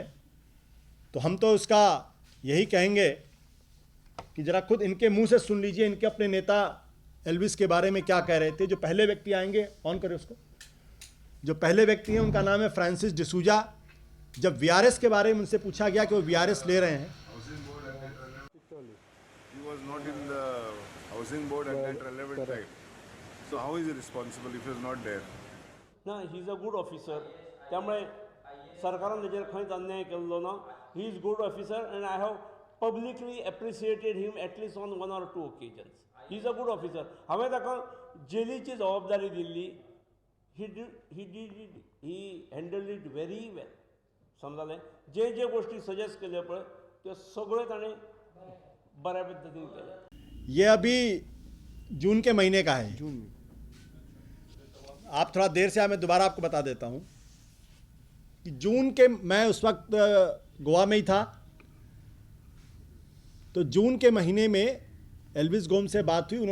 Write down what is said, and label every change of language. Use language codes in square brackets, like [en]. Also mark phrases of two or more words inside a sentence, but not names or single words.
[hi] तो हम तो उसका यही कहेंगे कि जरा खुद इनके मुंह से सुन लीजिए इनके अपने नेता एल्विस के बारे में क्या कह रहे थे। जो पहले व्यक्ति आएंगे, ऑन करें उसको, जो पहले व्यक्ति हैं उनका नाम है फ्रांसिस डिसूजा। जब वीआरएस के बारे में उनसे पूछा गया कि वो वीआरएस ले रहे हैं, [en] He was not in the housing board at that relevant time. So how is he responsible if he is not there? [kok] ना [en] he is a good officer, [kok] त्यामुळे सरकारान तेजेर खंयच अन्याय केल्लो ना. [en] He is good officer and I have publicly appreciated him at least on 1 or 2 occasions. He is a good officer. [kok] हांवें ताका जेलीची जबाबदारी दिल्ली. [en] He handled it very well. [kok] समजलें. जे गोष्टी सजेस्ट केल्यो पळय त्यो सगळ्यो ताणें बऱ्या पद्धतीन केलें. [hi] ये अभी जून के महीने का है। जून में आप थोड़ा देर से आए, मैं दोबारा आपको बता देता हूं कि जून के, मैं उस वक्त गोवा में ही था, तो जून के महीने में एल्विस गोम्स से बात हुई।